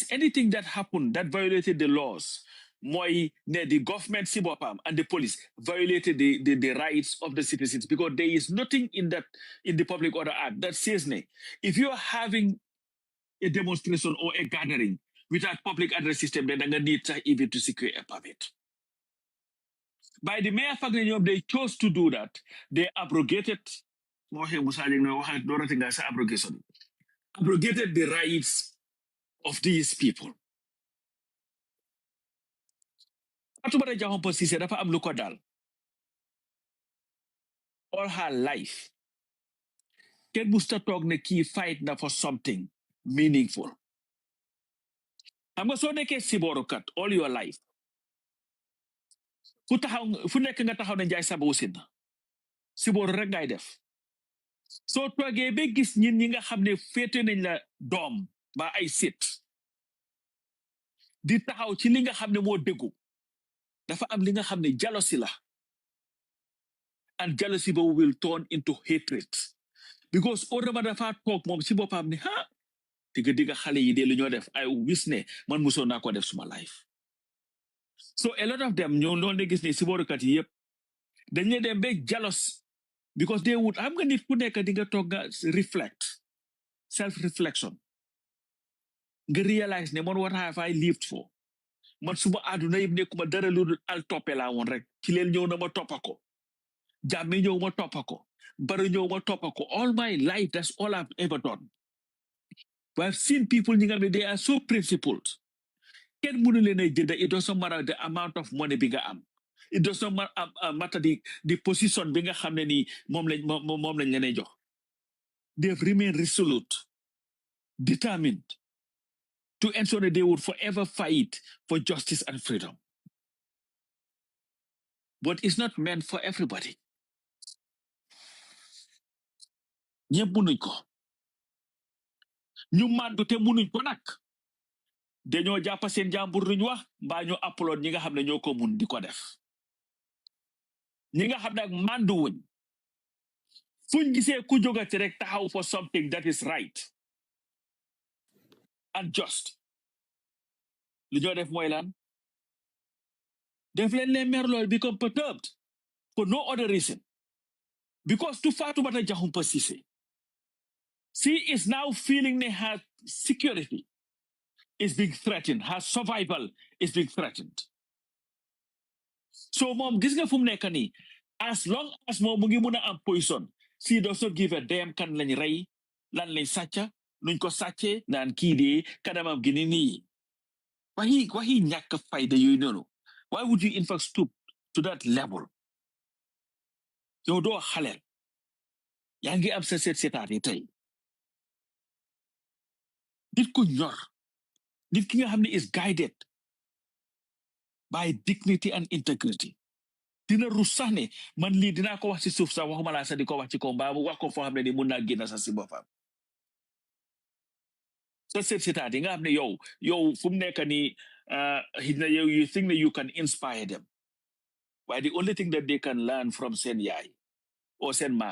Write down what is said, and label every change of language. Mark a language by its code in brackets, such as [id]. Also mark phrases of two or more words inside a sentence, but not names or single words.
[en] anything that happened that violated the laws, the government and the police violated the rights of the citizens because there is nothing in the Public Order Act that says if you are having a demonstration or a gathering without public address system, then you need even to secure a permit. By the mere fact that they chose to do that, they abrogated abrogated the rights of these people. [wo] Fatoumata Jahumpa Ceesay dafa am lu ko dal [en] all her life. [wo] Ken musta toog ne kii fight na [en] for something meaningful. [wo] Xam nga soo nekkee siboorukat [en] all your life. [wo] Fu nekk nga taxaw ne njaay saba usin na. Sibooru rek ngay def. Soo toogee ba gis ñi nga xam ne féete nañ la doom ba ay sit. Di taxaw ci li nga xam ne moo dëggu. Dafa am li nga xam ne jealousy la. [en] And jealousy will turn into hatred. [wo] Because Orama dafa toog moom si boppam ne ha diga xale yi de lu ñoo def [en] I wish [wo] ne man musoo naa ko def suma life. [en] So a lot of them [wo] ñoo loolu gis ne si boorukat yi yëpp dañ leen dem ba jealous [en] because they would [wo] am nga nit ku nekk di nga toog nga reflect [en] self reflection [wo] nga realize ne man [en] what have I lived for [wo] man suma àdduna yëpp nekkuma dara lu al toppe laa woon rek ci leen ñëw na ma toppa ko jàmme ñëw ma toppa ko Barrow ñëw ma toppa ko [en] all my life that's all I've ever done. But I've seen people they are so principled. It doesn't matter the amount of money bigger am. It doesn't matter the position bigger [wo] xam ne ni moom lañ leen jox. [en] They've remained resolute, determined to ensure that they would forever fight for justice and freedom. But it's not meant for everybody. [wo] Ñëpp mënuñ ko. Ñu mandu te mënuñ ko nag. Dañoo jàpp seen jàmbur luñ wax mbaa ñu upload ñi nga xam ne ñoo ko mun di ko def. Ñi nga xam ne ak mandu wuñ. Fuñ gisee ku jógati rek taxaw [en] for something that is right and just. [wo] Lu ñoo def mooy lan. Def leen merloo [en] become perturbed for no other reason. Because to Fatoumata Jahumpa Ceesay, she is now feeling that her security is being threatened. Her survival is being threatened. [wo] So mom, gis nga fu mu nekk nii, [en] as long as [wo] moom mu ngi mun a am position, [en] she does not give a damn [wo] kan lañ rey, lan lañ sàcca, nuñ ko sàccee, naan kii dee, kanamam gi ni nii. Waxi ñàkk fayda yooyu noonu. [en] Why would you in fact stoop to that level? [wo] Yow doo xaleel. Yaa ngi am sa seetaat yi tey. Nit ku ñor. Nit ki nga xam ne [en] is guided by dignity and integrity. [wo] Dina rus sax ne man lii dinaa ko wax ci suuf sax waxuma laa sax di ko wax ci kaw mbaa mu wax ko foo xam ne ni mun naa génn sax si boppam. Sa seetaat yi nga xam ne yow fu mu nekk nii [en] you think that you can inspire them. Why the only thing that they can learn from [wo] seen yaay [en] or [wo] seen maam.